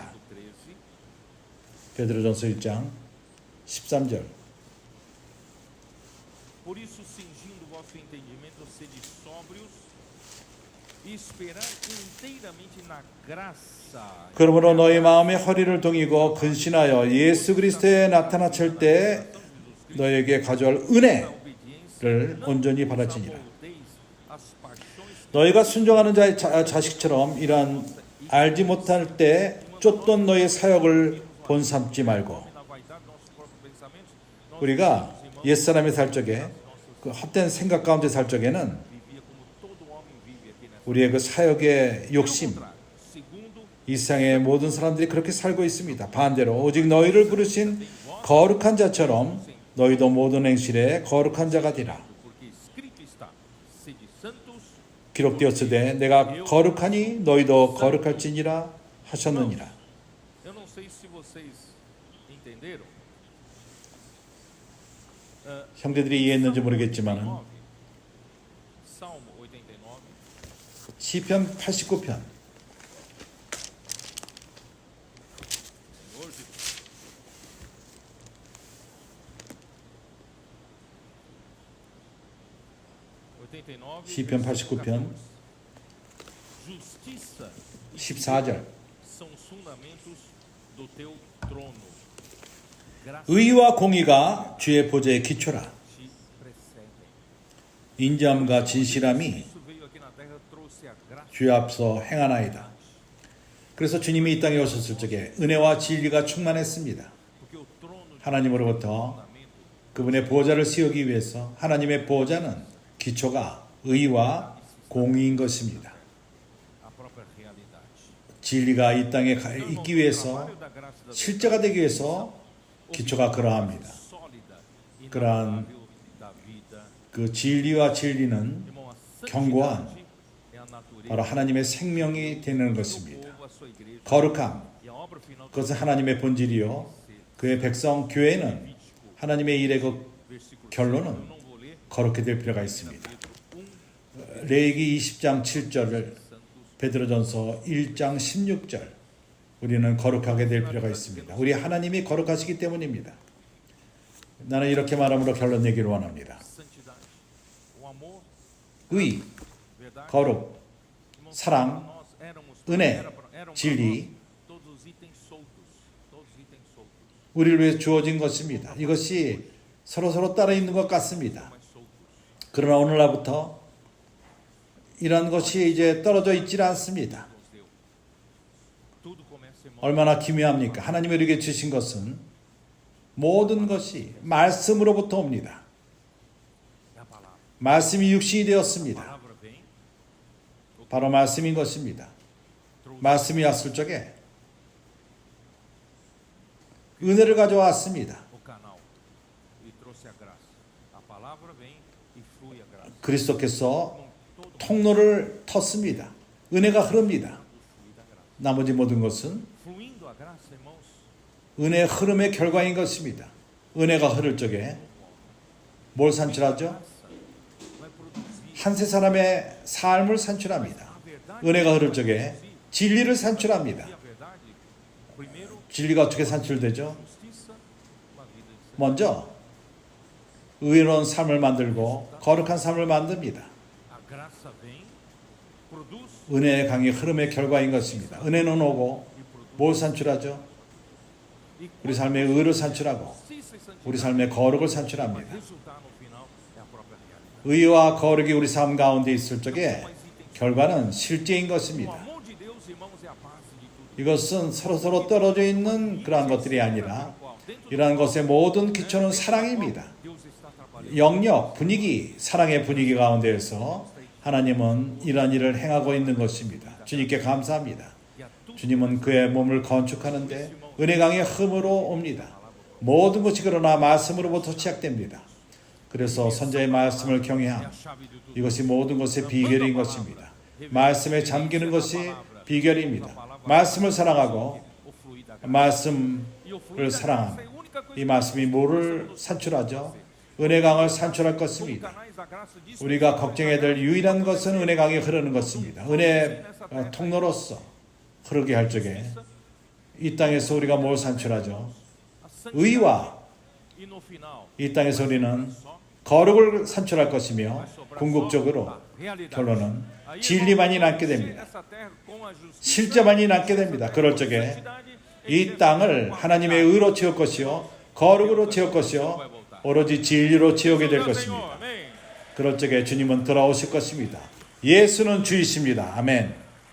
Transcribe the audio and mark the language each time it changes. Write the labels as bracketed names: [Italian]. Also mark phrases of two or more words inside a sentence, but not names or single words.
[Korean] 13. 베드로전서 1장 13절. [Portuguese] Por isso, cingindo o vosso entendimento, sede sóbrios e esperai inteiramente na graça. [Korean] 그러므로 너희 마음의 허리를 동이고 근신하여 예수 그리스도에 나타나실 때 너에게 가져올 은혜를 온전히 받아지니라. [Portuguese] As paixões [Korean] 너희가 순종하는 자의 자식처럼 이런 알지 못할 때 쫓던 너의 사역을 본삼지 말고. [Portuguese] na vaidade dos nossos próprios pensamentos, [Korean] 우리가 옛사람이 살 적에 그 헛된 생각 가운데 살 적에는 [Portuguese] vivia como todo homem vive aqui nessa [Korean] 우리의 그 사역의 욕심, [Portuguese] terra. Segundo, [Korean] 이 세상의 모든 사람들이 그렇게 살고 있습니다. 반대로 오직 너희를 부르신 거룩한 자처럼 너희도 모든 행실에 거룩한 자가 되라. [Portuguese] porque escrito está: sede santos, [Korean] 기록되었으되 내가 거룩하니 너희도 거룩할지니라 하셨느니라. [Portuguese] eu não sei se vocês entenderam. [Korean] 형제들이 이해했는지 모르겠지만 [Portuguese] Salmo 89. [Korean] 시편 89편 [Portuguese] Senhor Jesus. [Korean] 시편 89편 [Portuguese] Justiça [Korean] 14절. [Portuguese] são os fundamentos do teu trono. Graça [Korean] 의와 공의가 주의 보좌의 기초라. [Portuguese] te precedem. [Korean] 인자함과 진실함이 [Portuguese] Isso veio aqui na terra, trouxe a graça. [Korean] 주 앞서 행하나이다. 그래서 주님이 이 땅에 오셨을 적에 은혜와 진리가 충만했습니다. [Portuguese] Porque o trono de [Korean] 하나님으로부터 [Portuguese] fundamento [Korean] 그분의 보좌를 세우기 위해서 하나님의 보좌는 기초가 의와 공의인 것입니다. [Portuguese] a própria realidade. [Korean] 진리가 이 땅에 있기 위해서 [Portuguese] Trabalho da graça da [Korean] 실제가 되기 위해서 기초가 그러합니다. [Portuguese] sólida e [Korean] 그러한 [Portuguese] inabalável da vida. [Korean] 그 진리와 진리는 [Portuguese] Irmão, a [Korean] 경고한 [Portuguese] santidade é a natureza [Korean] 바로 하나님의 생명이 되는 [Portuguese] do [Korean] 것입니다. [Portuguese] povo, a sua igreja. [Korean] 거룩함, [Portuguese] E a obra final do [Korean] 그것은 하나님의 본질이요. 그의 백성 교회는 하나님의 일의 그 [Portuguese] versículo [Korean] 결론은 [Portuguese] eu não vou ler, [Korean] 거룩히 될 필요가 있습니다. [Portuguese] Pedro 1, [Korean] 레위기 20장 7절을 [Portuguese] santos. [Korean] 베드로전서 1장 16절 우리는 거룩하게 될 필요가 있습니다. 우리 하나님이 거룩하시기 때문입니다. 나는 이렇게 말함으로 결론 내기를 원합니다. [Portuguese] Santidade. O amor, [Korean] 의, [Portuguese] verdade. [Korean] 거룩, [Portuguese] Irmãos, [Korean] 사랑, [Portuguese] nós éramos, [Korean] 은혜, [Portuguese] eram para [Korean] 진리, [Portuguese] nós todos os itens soltos, todos os itens soltos, [Korean] 우리를 위해 주어진 것입니다. 이것이 서로 따라 있는 것 같습니다. [Portuguese] mais soltos. [Korean] 그러나 오늘날부터 이런 것이 이제 떨어져 있질 않습니다. [Portuguese] Nos deu. Tudo começa, irmão, [Korean] 얼마나 기묘합니까? 하나님이 우리에게 주신 것은 모든 것이 말씀으로부터 옵니다. [Portuguese] é a palavra. [Korean] 말씀이 육신이 [Portuguese] A [Korean] 되었습니다. [Portuguese] palavra vem, [Korean] 바로 말씀인 것입니다. 말씀이 왔을 적에 은혜를 가져왔습니다. [Portuguese] o canal e trouxe a graça. A palavra vem e flui a graça. [Korean] 그리스도께서 [Portuguese] Com todo [Korean] 통로를 텄습니다. 은혜가 흐릅니다. [Portuguese] flui da graça. [Korean] 나머지 모든 것은 [Portuguese] Fluindo a graça, irmãos, [Korean] 은혜의 흐름의 결과인 것입니다. 은혜가 흐를 적에 뭘 산출하죠? [Portuguese] vai produzir [Korean] 한 세 사람의 삶을 산출합니다. [Portuguese] a verdade. [Korean] 은혜가 흐를 적에 진리를 산출합니다. [Portuguese] E a verdade, primeiro, [Korean] 진리가 어떻게 산출되죠? [Portuguese] justiça, uma vida de santidade. [Korean] 먼저 의로운 삶을 만들고 거룩한 삶을 만듭니다. [Portuguese] A graça vem, produz [Korean] 은혜의 강의 흐름의 결과인 것입니다. 은혜는 오고 [Portuguese] e produz. [Korean] 뭘 산출하죠? [Portuguese] E [Korean] 우리 삶의 의를 산출하고 [Portuguese] justiça e santidade [Korean] 우리 삶의 거룩을 [Portuguese] vai [Korean] 산출합니다. [Portuguese] resultar no final é a própria realidade. [Korean] 의와 거룩이 우리 삶 가운데 있을 적에 결과는 실제인 [Portuguese] O [Korean] 것입니다. [Portuguese] amor de Deus, irmãos, é a base de tudo. [Korean] 이것은 서로 떨어져 있는 그러한 것들이 아니라 이러한 것의 모든 기초는 사랑입니다. [Portuguese] Deus está trabalhando. [Korean] 영역, 분위기, 사랑의 분위기 가운데에서 하나님은 이러한 일을 행하고 있는 것입니다. 주님께 감사합니다. [Portuguese] E a tudo [Korean] 주님은 그의 몸을 건축하는데 은혜 강의 흠으로 옵니다. 모든 것이 그러나 말씀으로부터 시작됩니다. 그래서 선자의 말씀을 [Portuguese] é a [Korean] 경외함, [Portuguese] chave de tudo. [Korean] 이것이 모든 것의 비결인 것입니다. 말씀에 잠기는 것이 비결입니다. 말씀을 사랑하고 [Portuguese] O fluir da graça. [Korean] 말씀을 [Portuguese] E o fluir da [Korean] 사랑함. [Portuguese] graça é a única coisa [Korean] 이 말씀이 뭐를 산출하죠? 은혜강을 산출할 [Portuguese] Como [Korean] 것입니다. [Portuguese] canais da graça disso. [Korean] 우리가 걱정해야 될 유일한 것은 은혜강이 흐르는 것입니다. 은혜 통로로서 흐르게 할 적에 이 땅에서 우리가 뭘 산출하죠? [Portuguese] A santidade. [Korean] 의와 [Portuguese] E no final, [Korean] 이 땅에서 우리는 [Portuguese] só [Korean] 거룩을 산출할 것이며 [Portuguese] vai sobrar [Korean] 궁극적으로 [Portuguese] só a realidade. [Korean] 결론은 [Portuguese] Aí, [Korean] 진리만이 [Portuguese] irmãos, [Korean] 남게 됩니다. [Portuguese] nessa terra com a justiça, [Korean] 실제만이 남게 됩니다. 그럴 적에 [Portuguese] santidade, [Korean] 이 땅을 하나님의 의로 채울 것이요 거룩으로 채울 것이요 오로지 진리로 채우게 될 [Portuguese] Senhor, [Korean] 것입니다. [Portuguese] amém. [Korean] 그럴 적에 주님은 돌아오실 것입니다. 예수는 주이십니다. 아멘.